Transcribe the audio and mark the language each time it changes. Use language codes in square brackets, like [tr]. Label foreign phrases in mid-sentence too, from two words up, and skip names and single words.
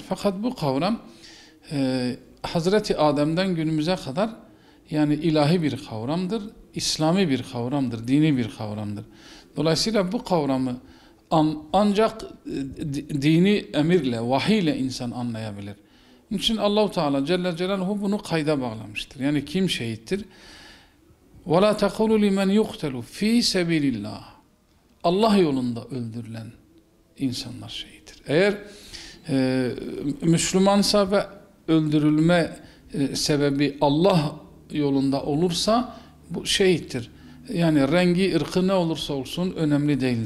[tr] Fakat bu kavram Hazreti Adem'den günümüze kadar yani ilahi bir kavramdır, İslami bir kavramdır, dini bir kavramdır. Dolayısıyla bu kavramı ancak dini emirle, vahiyle insan anlayabilir. Onun için [ar] الله تعالى جل جلاله [tr] bunu kayda bağlamıştır. Yani kim şehittir? [ar] وَلَا تَقُولُوا لِمَنْ يُقْتَلُوا ف۪ي سَب۪يلِ اللّٰهِ. [tr] Allah yolunda öldürülen insanlar şehittir. Eğer Müslümansa ve öldürülme sebebi Allah yolunda olursa bu şehittir. Yani rengi, ırkı ne olursa olsun önemli değildir.